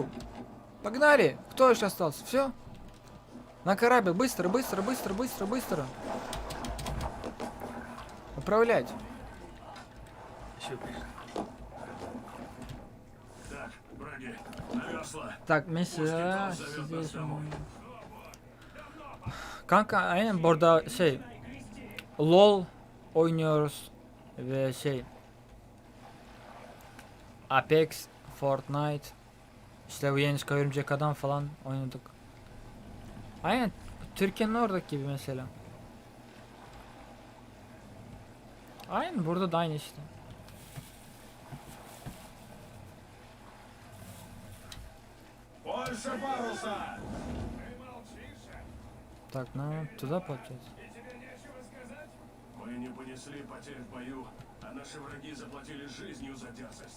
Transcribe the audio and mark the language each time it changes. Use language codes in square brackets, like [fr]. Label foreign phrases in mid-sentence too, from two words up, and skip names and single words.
[ru] Погнали. Кто еще остался? Все? На корабль. Быстро, быстро, быстро, быстро, быстро. Управлять. Еще пришли. Так, Браги, на весла. Так, [tr] mesela kanka aynen burada şey LOL oynuyoruz ve şey Apex, Fortnite, işte bu yeni çıkan Örümcek Adam falan oynadık. Aynen Türkiye'nin oradaki gibi mesela. Aynen burada da aynı işte. [ru] Больше паруса! Так, ну туда получается. Мы не понесли потерь в бою, а наши враги заплатили жизнью за дерзость.